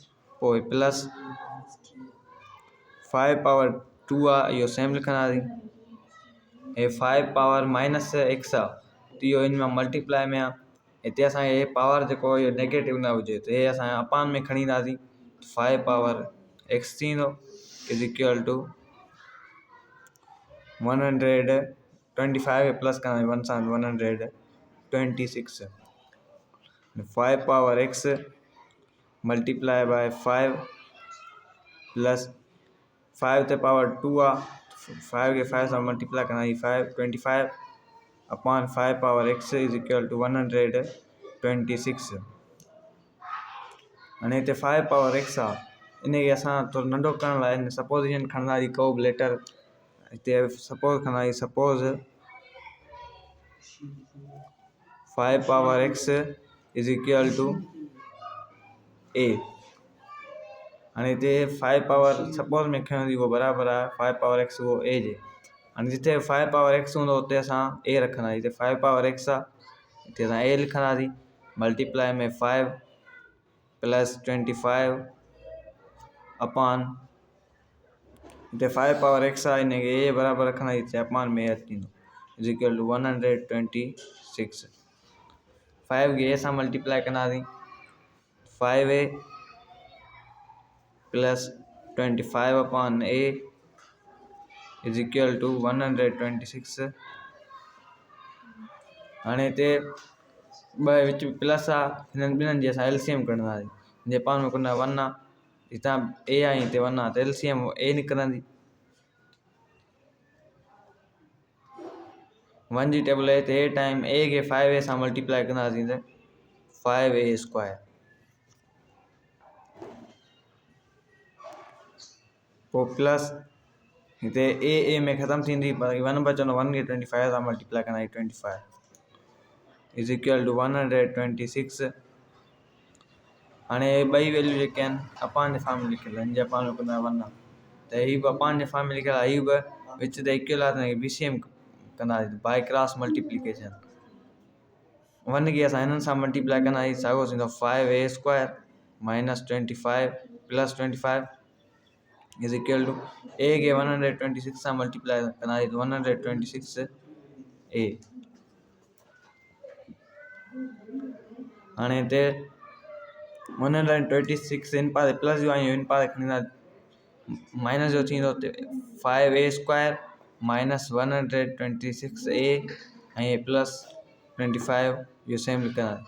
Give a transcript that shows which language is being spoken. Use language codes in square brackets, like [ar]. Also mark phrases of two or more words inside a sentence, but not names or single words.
[sd] पोइ प्लस 5 पावर 2 आहे इहो सेम लिखंदासीं। हे 5 पावर माइनस x आहे त इहो इन मां मल्टीप्लाई में आहे। हिते असांखे हे पावर जेको इहो नेगेटिव न हुजे त हे असां अपान में खणी ईंदासीं। 5 पावर x थींदो [en] is equal to [sd] 125 खे प्लस कंदासीं 1 सां 126। 5 पावर x [en] multiply by [sd] 5 प्लस 5 ते पावर 2 आहे 5 खे 5 सां मल्टीप्लाई कंदासीं 25 अपॉन 5 पावर x [en] is equal to [sd] 126। हाणे हिते 5 पावर x आहे इनखे असां थोरो नंढो करण लाइ हिन सपोजिशन खणंदासीं को बि लेटर। हिते सपोज खणंदासीं सपोज 5 पावर x [en] is equal to [sd] a। हाणे हिते 5 पावर सपोज में खणंदी उहो बराबरि आहे 5 पावर x उहो a जे। हाणे जिथे 5 पावर x हूंदो उते असां a रखंदासीं। हिते 5 पावर x आहे हिते असां a लिखंदासीं मल्टीप्लाई में 5 प्लस 25 अपॉन हिते 5 पावर x आहे हिनखे a बराबरि रखंदासीं हिते अपॉन में a थींदो [en] is equal to [sd] 126। 5 खे a सां मल्टीप्लाई कंदासीं 5a प्लस 25 अपॉन a [en] is equal to [sd] 126। हाणे हिते ॿ विच प्लस आहे हिननि ॿिन्हिनि जी असां एलसीएम कढंदासीं। जे पाण में कुझु 1 आहे हितां a आहे हिते 1 आहे त एलसीएम a निकिरंदी। 1 जी टेबल आहे हिते a टाइम a खे 5a सां मल्टीप्लाई कंदासीं त 5a स्क्वायर। पोइ प्लस हिते a में ख़तमु थींदी पर 1 बचंदो 1 खे 25 सां मल्टीप्लाई कंदासीं 25 [en] is equal to [sd] 126। हाणे ॿई वैल्यू जेके आहिनि अपान जे फॉर्म में लिखियल आहिनि। जे अपान में कुझु 1 आहे त हीअ बि अपान जे फॉर्म में लिखियल आहे। हीअ बि विच ते इक्वल आहे त हिनखे BCM कंदासीं [en] by cross multiplication. [sd] 1 खे असां हिननि सां मल्टीप्लाई कंदासीं साॻियो थींदो 5a स्क्वायर माइनस 25 प्लस 25 [en] is equal to [sd] a खे 126 सां मल्टीप्लाई कंदासीं त 126a। हाणे हिते 126 इन पासे प्लस जो आहियूं इन पासे खणी ईंदा माइनस जो थींदो 5a स्क्वायर माइनस 126a ऐं प्लस 25 इहो सेम लिखंदा।